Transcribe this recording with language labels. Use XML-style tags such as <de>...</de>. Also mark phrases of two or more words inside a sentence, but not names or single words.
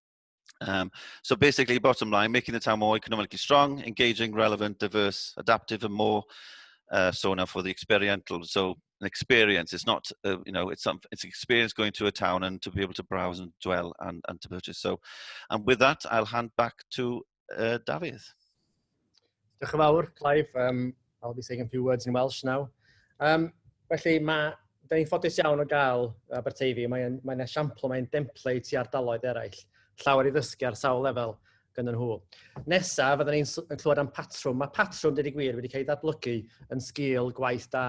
<en>So basically, bottom line, making the town more economically strong, engaging, relevant, diverse, adaptive, and more so now for the experiential. So an experience, it's not, it's experience going to a town and to be able to browse and dwell and to purchase. So, and with that, I'll hand back to David.</en> <cy>Diolch yn fawr, Clive.</cy> <en>I'll be saying a few words in Welsh now.</en> <cy>Felly, da ni'n ffodus iawn o gael Aberteifi. Mae'n esiampl, mae'n template i ardaloedd eraill. Llawer i ddysgu ar sawl lefel gyda nhw. Nesa, fydden ni'n clywed am patrwm. Mae patrwm, dyd i gwir, wedi cael ei datblygu yn sgil gwaith da.</cy>